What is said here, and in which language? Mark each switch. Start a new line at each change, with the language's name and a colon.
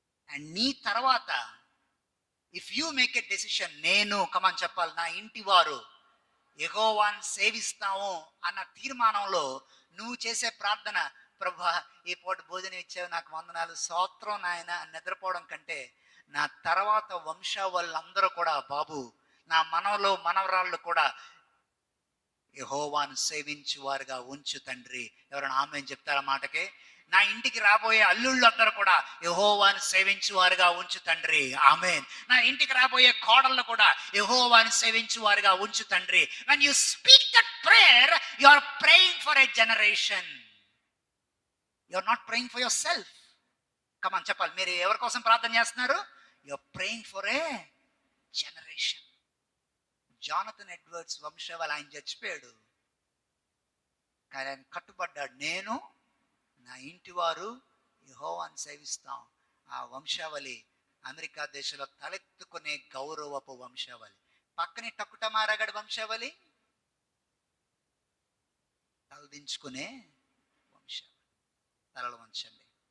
Telugu: And నీ తర్వాత
English: if you make a decision,
Telugu: నేను కమాన్ చెప్పాలి, నా ఇంటి వారు యెహోవాను సేవిస్తాము అన్న తీర్మానంలో నువ్వు చేసే ప్రార్థన, ప్రభా ఈ పూట భోజనం ఇచ్చావు, నాకు వందనాలు, స్తోత్రం నాయన అని నిద్రపోవడం కంటే, నా తర్వాత వంశ వాళ్ళందరూ కూడా, బాబు నా మనవలు మనవరాళ్ళు కూడా యెహోవాను సేవించు వారుగా ఉంచు తండ్రి. ఎవరైనా ఆమేన్ చెప్తారా మాటకి? నా ఇంటికి రాబోయే అల్లుళ్ళు అందరూ కూడా యెహోవాను సేవించు వారుగా ఉంచు తండ్రి. ఆమేన్. నా ఇంటికి రాబోయే కోడళ్ళు కూడా యెహోవాను సేవించు వారుగా ఉంచు తండ్రి.
English: when you speak that prayer, you are praying for a generation. You are not praying for yourself. come on
Telugu: చెప్పాలి, మీరు ఎవరి కోసం ప్రార్థన చేస్తున్నారు?
English: you are praying for a generation.
Telugu: Jonathan Edwards వంశవాళి, ఆయన చచ్చిపోయాడు కానీ ఆయన కట్టుబడ్డాడు, నేను నా ఇంటి వారు యెహోవాను సేవిస్తాం. ఆ వంశావళి అమెరికా దేశంలో తలెత్తుకునే గౌరవపు వంశావళి. పక్కనే టక్కుటమారగడ వంశావళి తలదించుకునే వంశావళి. తలలు వంచండి.